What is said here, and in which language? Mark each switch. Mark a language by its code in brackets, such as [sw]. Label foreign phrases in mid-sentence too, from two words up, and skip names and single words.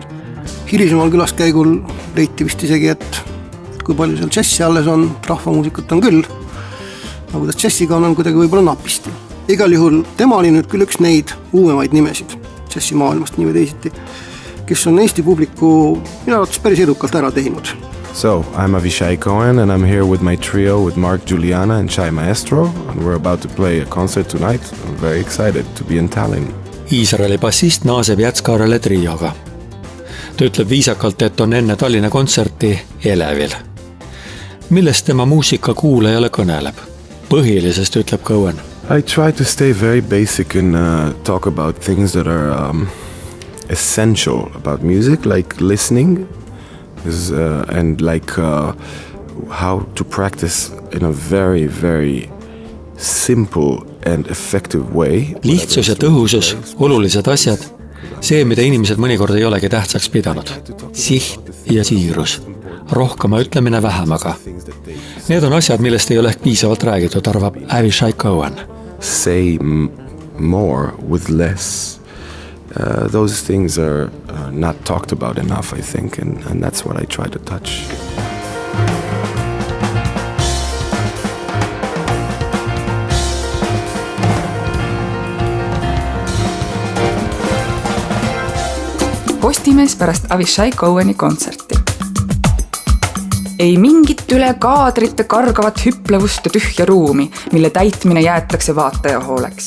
[et] Hilisemal külaskäigul leiti vist isegi, et kui palju seal džessi alles on, rahvamuusikat on küll, aga kuidas džessiga on kuidagi võib-olla napisti. Igal juhul tema oli nüüd küll üks neid uuemaid nimesid džessi maailmast nii või teisiti, kes on Eesti publiku minu arvates päris edukalt ära teinud. [en] So, I'm Avishai Cohen and I'm here with my trio with Mark Juliana and Shai Maestro and we're about to play a concert tonight. I'm very excited to be in Tallinn. [et] Iisraeli bassist naaseb Jätskaarele trioga. Ta ütleb viisakalt, et on enne Tallinna kontserti elevil. Millest tema muusika kuulajale kõneleb? Põhilisest ütleb Cohen. [en] I try to stay very basic and talk about things that are essential about music, like listening and like how to practice in a very, very simple and effective way. [et] Lihtsus ja tõhusus, olulised asjad, see, mida inimesed mõnikord ei olegi tähtsaks pidanud. Siht ja siirus, rohkema ütlemine vähemaga. Need on asjad, millest ei ole piisavalt räägitud, arvab Avishai Cohen. [en] Say more with less. Those things are not talked about enough, I think, and that's what I try to touch. [et] Postimees pärast Avishai Coheni kontserti. Ei mingit üle kaadrite kargavat hüplevust ja tühja ruumi, mille täitmine jäetakse vaataja hooleks.